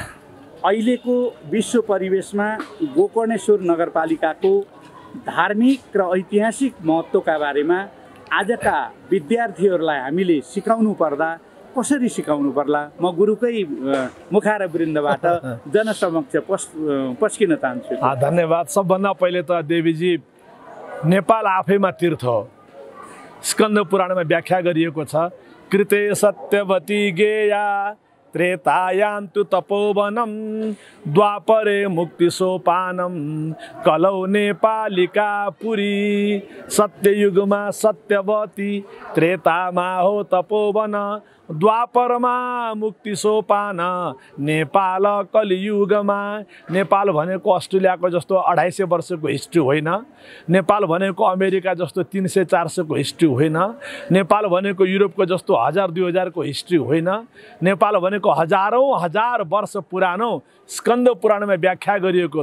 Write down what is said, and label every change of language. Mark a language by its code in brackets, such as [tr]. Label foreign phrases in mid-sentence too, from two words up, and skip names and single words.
[ne] अहिलेको विश्व परिवेशमा गोकर्णेश्वर नगरपालिकाको धार्मिक र ऐतिहासिक महत्त्वका बारेमा आजका विद्यार्थीहरूलाई हामीले सिकाउनु पर्दा कसरी सिकाउनु पर्ला, म गुरुकै मुखारवृन्दबाट जनसमक्ष पस्किन चाहन्छु। धन्यवाद। सबभन्दा पहिले त देवीजी, नेपाल आफैमा तीर्थ हो। स्कन्द पुराणमा व्याख्या गरिएको छ, [sa] कृते सत्यवती गेया त्रेतायां तु तपोवनम द्वापरे मुक्ति सोपानम कलौ नेपालिका पुरी। [ne] सत्ययुगमा सत्यवती, त्रेतामा हो तपोवन, द्वापरमा मुक्ति सोपान नेपाल कलियुगमा। नेपाल भनेको अस्ट्रेलियाको जस्तो 250 वर्षको हिस्ट्री होइन, नेपाल भनेको अमेरिका जस्तो 300-400 को हिस्ट्री होइन, नेपाल भनेको युरोपको जस्तो 1000-2000 को हिस्ट्री होइन, नेपाल भनेको हजारौँ हजार वर्ष पुरानो स्कन्द पुराणमा व्याख्या गरिएको।